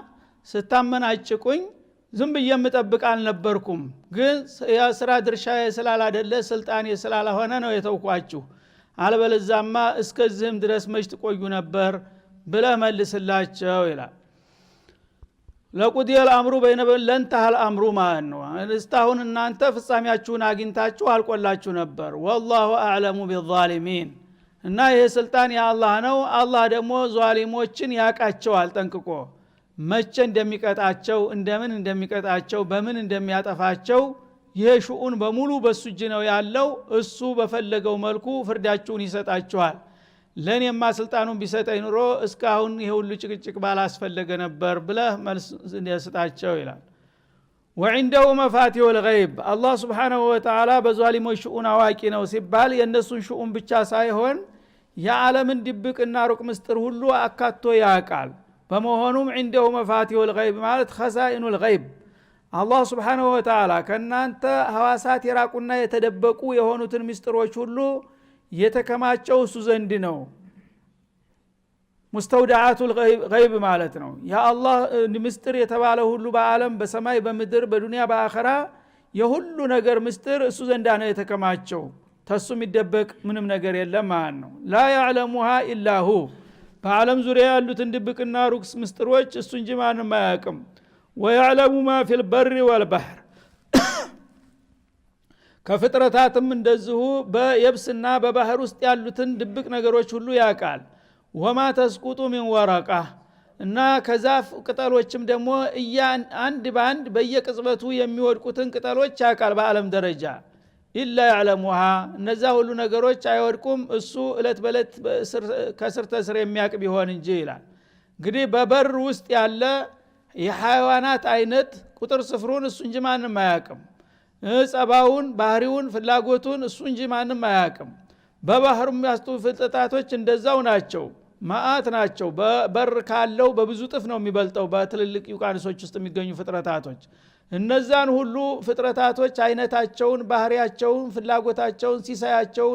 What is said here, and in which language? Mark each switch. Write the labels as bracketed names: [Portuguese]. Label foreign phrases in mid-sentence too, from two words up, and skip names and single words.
[Amharic] ስታመናጭቁኝ ዝም ብዬ የምጠብቅ አልነበርኩም ግን የሥራ ድርሻዬ ስላላደለ ስልጣኔ ስላልሆነ ነው የተውኳችሁ አልበለዛማ እስከዚህም ድረስ መች ትቆዩ ነበር ብለህ መልስላቸው ይላል ለቁዲየ [Arabic] الامر بين لنتهى الامر [Amharic] ማለት ነው እስታሁን እናንተ ፍጻሜያችሁን አግኝታችሁ አልቆላችሁ ነበር [Arabic] والله اعلم بالظالمين [Amharic] እና ይሄ ስልጣን የአላህ ነው አላህ ደግሞ ዟሊሞችን ያቃቸዋል ጠንቅቆ መቼ እንደሚቀጣቸው እንደምን እንደሚቀጣቸው በምን እንደሚያጠፋቸው የሹኡን በሙሉ በሱ እጅ ነው ያለው እሱ በፈለገው መልኩ ፍርዳችሁን ይሰጣችኋል ለኔማ ስልጣኑን ቢሰጠኝ ኑሮ እስካሁን ይሄ ሁሉ ጭቅጭቅ ባላስፈለገ ነበር ብለህ መልስ እንዲሰጣቸው ይላል [Arabic] وعنده مفاتيح الغيب الله سبحانه وتعالى [Amharic] በዟሊሞች ሹኡን አዋቂ ነው ሲባል የነሱን ሹኡን ብቻ ሳይሆን የዓለምን ድብቅና ሩቅ ምስጥር ሁሉ አካቶ ያውቃል በመሆኑም [Arabic] عنده مفاتيح الغيب [Amharic] ማለት [Arabic] خزائن الغيب الله سبحانه وتعالى [Amharic] ከናንተ ሐዋሳት የራቁና የተደበቁ የሆኑትን ምስጥሮች ሁሉ የተከማቸው እሱ ዘንድ ነው [Arabic] مستودعات الغيب [Amharic] ማለት ነው ያ አላህ ምስጥር የተባለ ሁሉ በአለም በሰማይ በምድር በዱንያ በአኺራ የሁሉ ነገር ምስጥር እሱ ዘንድ ነው የተከማቸው ተሱ የሚደበቅ ምንም ነገር የለም ማለት ነው [Arabic] لا يعلمها الا هو [Amharic] በአለም ዙሪያ ያሉትን ድብቅና ሩቅ ምስጥሮች እሱ እንጂ ማንም አያውቅም [Arabic] ويعلم ما في البر والبحر [Amharic] ከፍጥረታትም እንደዚሁ በየብስና በባህር ውስጥ ያሉትን ድብቅ ነገሮች ሁሉ ያውቃል [Arabic] وما تسقط من ورقه [Amharic] እና ከዛፍ ቅጠሎችም ደግሞ አንድ ባንድ በየቅጽበቱ የሚወድቁትን ቅጠሎች ያውቃል በአለም ደረጃ [Arabic] الا يعلمها [Amharic] እነዛ ሁሉ ነገሮች አይወድቁም እሱ እለት በለት ከስር ተስር የሚያውቅ ቢሆን እንጂ ይላል እንግዲህ በበር ውስጥ ያለ የሐይዋናት አይነት ቁጥር ስፍሩን እሱ እንጂ ማንም አያውቅም ጸባውን ባህሪውን ፍላጎቱን እሱ እንጂ ማንም አያውቅም በባህሩም ያስጡ ፍጥረታቶች እንደዛው ናቸው ማአት ናቸው በበር ካለው በብዙ ጥፍ ነው የሚበልጠው በትልልቅ ዩቃንሶች ውስጥ የሚገኙ ፍጥረታቶች እነዛን ሁሉ ፍጥረታቶች አይነታቸውን ባህሪያቸውን ፍላጎታቸውን ሲሳያቸውን